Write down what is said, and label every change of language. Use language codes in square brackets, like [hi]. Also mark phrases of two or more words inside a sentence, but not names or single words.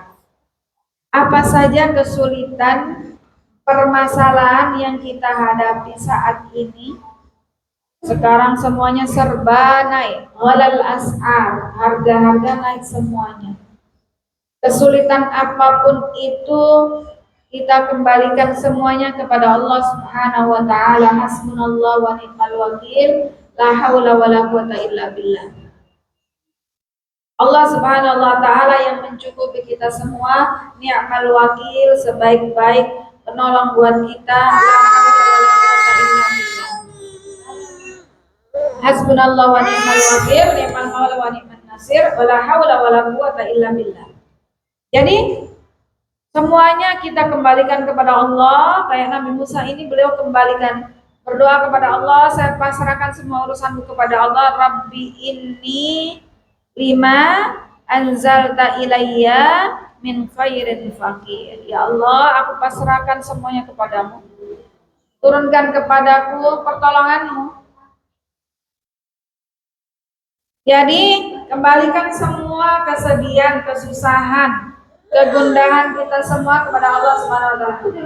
[id] Apa saja kesulitan, permasalahan yang kita hadapi saat ini, sekarang semuanya serba naik, [ar] غلاء الأسعار, [id] harga-harga naik semuanya. Kesulitan apapun itu kita kembalikan semuanya kepada Allah [ar] سبحانه وتعالى. حسبنا الله ونعم الوكيل لا حول ولا قوة إلا بالله. [id] Allah [ar] سبحانه وتعالى [id] yang mencukupi kita semua, [ar] نعم الوكيل, [id] sebaik-baik penolong buat kita. [ar] لا حول ولا قوة إلا بالله. حسبنا الله ونعم الوكيل نعم المولى ونعم النصير ولا حول ولا قوة إلا بالله. [id] Jadi semuanya kita kembalikan kepada Allah. Kayak Nabi Musa ini, beliau kembalikan, berdoa kepada Allah, saya pasrahkan semua urusanku kepada Allah. [ar] رب إني لما أنزلت إلي من خير فقير. يا الله, [id] aku pasrahkan semuanya kepadamu. Turunkan kepadaku pertolonganmu. Jadi kembalikan semua kesedihan, kesusahan, kegundahan kita semua kepada Allah [ar] سبحانه وتعالى.